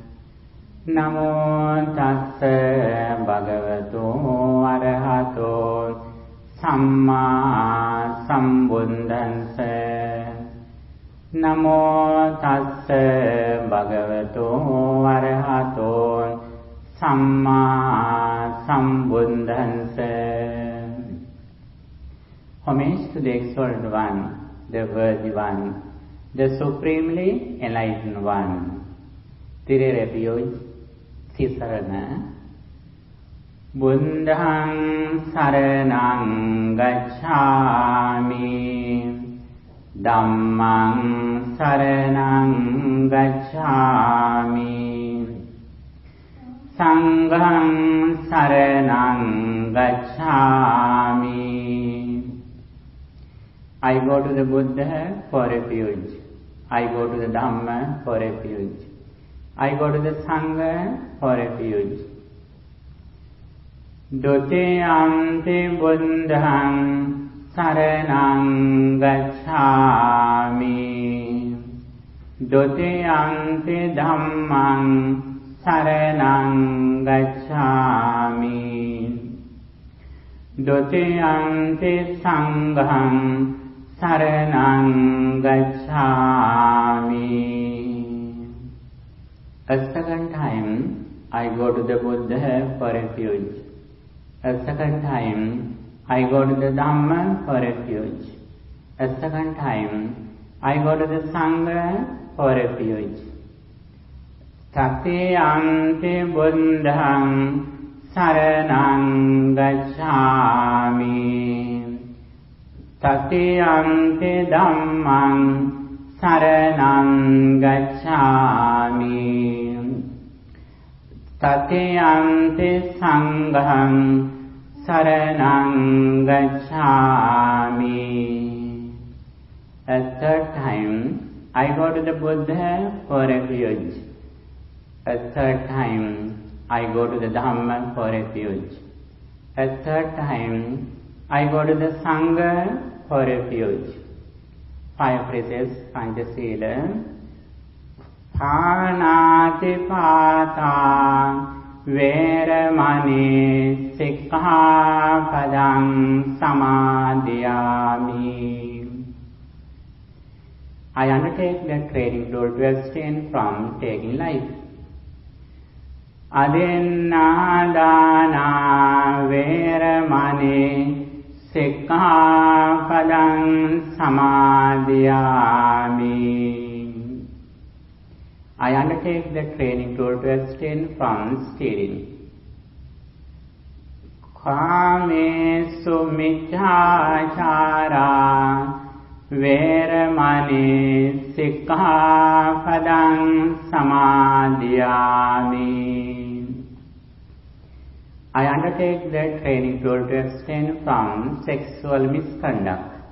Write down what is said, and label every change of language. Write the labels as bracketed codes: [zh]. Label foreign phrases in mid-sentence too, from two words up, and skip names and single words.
[pi] Namo tassa bhagavato arahato samma sambuddhassa. Namo tassa bhagavato arahato samma sambuddhassa. [en] Homage to the Exalted One, the Worthy One, the Supremely Enlightened One. Thero refuge, [pi] Sisarana. Buddhang saranang gacchami, Dhammang saranang gacchami, Sanghang saranang gacchami. [en] I go to the Buddha for refuge. I go to the Dhamma for refuge. I go to the Sangha for refuge. [pi] Dutiyampi buddhang saranang gacchami, Dutiyampi dhammang saranang gacchami, Dutiyampi sanghang saranang gacchami. [en] A second time I go to the Buddha for refuge. A second time I go to the Dhamma for refuge. A second time I go to the Sangha for refuge. [pi] Tatiyampi buddhang saranang gacchami, Tatiyampi dhammang saranang gacchami, Tatiyampi sanghang saranang gacchami. [en] A third time I go to the Buddha for refuge. A third time I go to the Dhamma for refuge. A third time I go to the Sangha for refuge. 5 phrases, [pi] Panchasila. Phanati pata veramani sikkhapadang samadhiyami. [en] I undertake the training role to abstain from taking life. [pi] Adinādāna veramani sikkhapadang samadhiyami. [en] I undertake the training role to abstain from stealing. [pi] Kāmesu micchāchārā veramani sikkhapadang samadhiyami. [en] I undertake the training role to abstain from sexual misconduct.